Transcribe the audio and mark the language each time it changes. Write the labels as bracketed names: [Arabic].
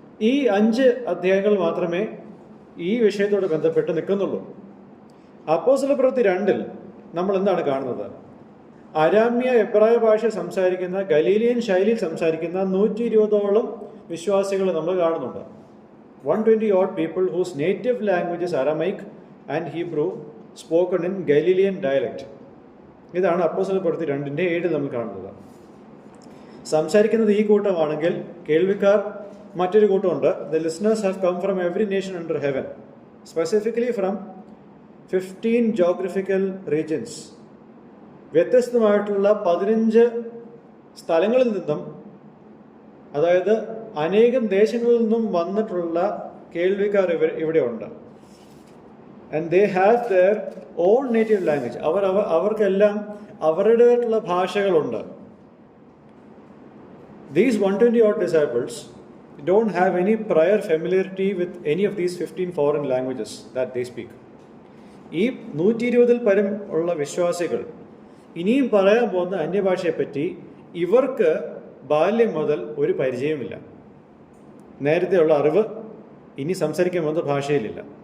[Malayalam] ഈ 5 അധ്യായങ്ങൾ മാത്രമേ ഈ വിഷയത്തോട് ബന്ധപ്പെട്ട് നിൽക്കുന്നുള്ളൂ. അപ്പോസ്തലപ്രവൃത്തി 2-ൽ നമ്മൾ എന്താണ് കാണുന്നത്? അരാമ്യ എബ്രായ ഭാഷ സംസാരിക്കുന്ന, ഗലീലിയൻ ശൈലിയിൽ സംസാരിക്കുന്ന 120ഓളം വിശ്വാസികൾ നമ്മൾ കാണുന്നുണ്ട്. [English] 120 odd people whose native language is Aramaic and Hebrew spoken in Galilean dialect. [Malayalam] ഇതാണ് അപ്പോസ്തലപ്രവൃത്തി 2:7 നമ്മൾ കാണുന്നത്. സംസാരിക്കുന്നത് ഈ കൂട്ടമാണെങ്കിൽ കേൾവിക്കാർ മറ്റൊരു കൂട്ടമുണ്ട്. [English] The listeners have come from every nation under heaven, specifically from 15 geographical regions. [Malayalam] വ്യത്യസ്തമായിട്ടുള്ള 15 സ്ഥലങ്ങളിൽ നിന്നും, അതായത് അനേകം ദേശങ്ങളിൽ നിന്നും വന്നിട്ടുള്ള കേൾവിക്കാർ ഇവിടെ ഉണ്ട്. [English] And they have their own native language. [Malayalam] അവർക്കെല്ലാം അവരുടേതായിട്ടുള്ള ഭാഷകളുണ്ട്. [English] These 120 odd disciples don't have any prior familiarity with any of these 15 foreign languages that they speak. [Malayalam] ഈ 120-ൽ പരം ഉള്ള വിശ്വാസികൾ ഇനിയും പറയാൻ പോകുന്ന അന്യഭാഷയെപ്പറ്റി ഇവർക്ക് ബാല്യം മുതൽ ഒരു പരിചയമില്ല. നേരത്തെയുള്ള അറിവ് ഇനി സംസാരിക്കാൻ പോകുന്ന ഭാഷയിലില്ല.